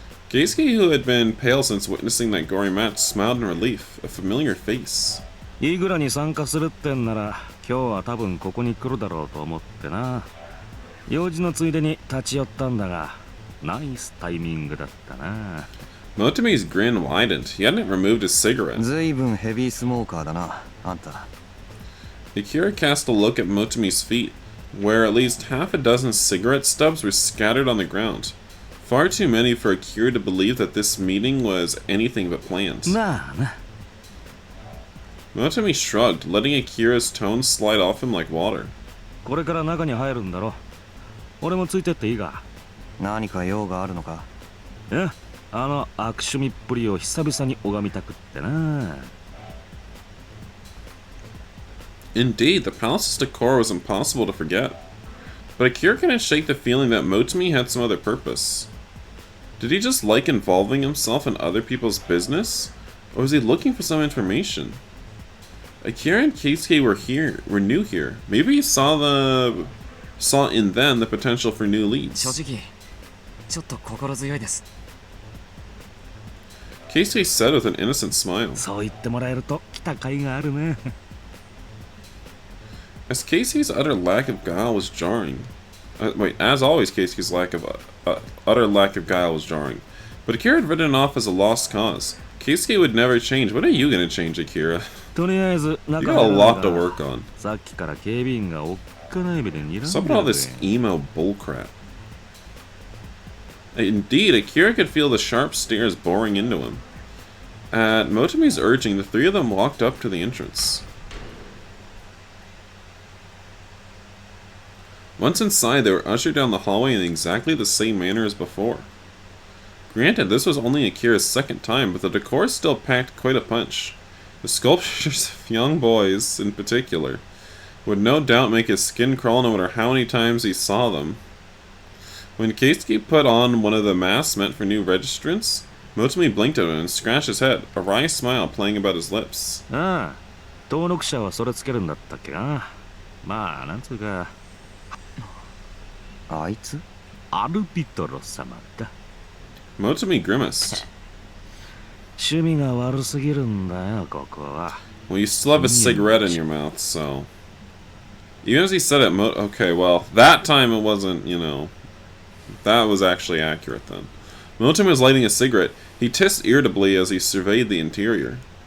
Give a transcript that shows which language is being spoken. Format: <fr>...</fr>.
<en>Keisuke, who had been pale since witnessing that gory match, smiled in relief, a familiar face.</en> <ja>イグラに参加するってんなら今日は多分ここに来るだろうと思ってな。用事のついでに立ち寄ったんだが、ナイスタイミングだったな。</ja> <en>Motomi's grin widened. He hadn't removed his cigarette.</en> <ja>ずいぶんヘビースモーカーだな、あんた。</ja> <en>Akira cast a look at Motomi's feet, where at least half a dozen cigarette stubs were scattered on the ground. Far too many for Akira to believe that this meeting was anything but planned.</en> <ja>まあな。</ja> <en>Motomi shrugged, letting Akira's tone slide off him like water.</en> <ja>これから中に入るんだろ。俺もついてっていいか？何か用があるのか？あの悪趣味っぷりを久々に拝みたくってな。</ja> <en>Indeed, the palace's decor was impossible to forget. But Akira couldn't shake the feeling that Motomi had some other purpose. Did he just like involving himself in other people's business? Or was he looking for some information? Akira and Keisuke were new here. Maybe he saw in them the potential for new leads.</en> <ja>正直、ちょっと心強いです。</ja> <en>Keisuke said with an innocent smile.</en> <ja>そう言ってもらえると来た甲斐があるね。</ja> <en>As Casey's utter lack of guile was jarring. As always, Casey's utter lack of guile was jarring. But Akira had written it off as a lost cause. Casey would never change. When are you gonna change, Akira?</en> <ja>とりあえず</ja> <en>You got a lot to work on.</en> <ja>さっきから警備員がおっかない目で睨んでる</ja> <en>What's up with all this emo bullcrap? Indeed, Akira could feel the sharp stares boring into him. At Motomi's urging, the three of them walked up to the entrance. Once inside, they were ushered down the hallway in exactly the same manner as before. Granted, this was only Akira's second time, but the decor still packed quite a punch. The sculptures of young boys, in particular, would no doubt make his skin crawl no matter how many times he saw them. When Keisuke put on one of the masks meant for new registrants, Motomi blinked at him and scratched his head, a wry smile playing about his lips.</en> <ja>ああ、登録者はそれつけるんだったっけな。まあ、なんつうか。あいつ？アルビトロ様だ。</ja> <en>Motomi grimaced.</en> <ja>趣味が悪すぎるんだよ、ここは。</ja> <en>Well, you still have a cigarette in your mouth, so... Even as he said it, okay, well, that time it wasn't, that was actually accurate then. Motomi was lighting a cigarette. He hissed irritably as he surveyed the interior.</en>